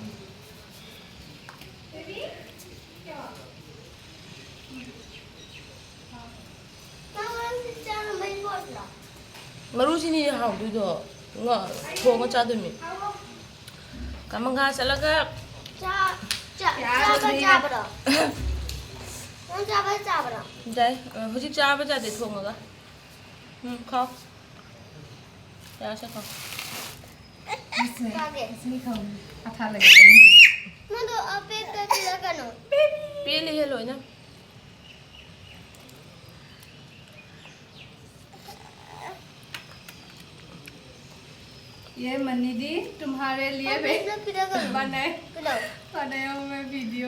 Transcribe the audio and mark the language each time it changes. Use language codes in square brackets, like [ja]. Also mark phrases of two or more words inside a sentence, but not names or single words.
[mni] ꯃꯔꯨꯁꯤꯅꯤ ꯍꯥꯎꯗꯣꯏꯗꯣ ꯊꯣꯡꯉ ꯆꯥꯗꯣꯏꯅꯤ ꯀꯥꯃꯪꯒꯥ ꯆꯠꯂꯒ ꯌꯥꯏ ꯍꯧꯖꯤꯛ ꯆꯥꯕ ꯌꯥꯗꯦ ꯊꯣꯡꯉꯒ ꯈꯥꯎ ꯌꯥꯁꯦ ꯈꯥꯎ [hi] पेले लो ना ये मनी दी तुम्हारे लिए बनाया हूँ मैं वीडियो।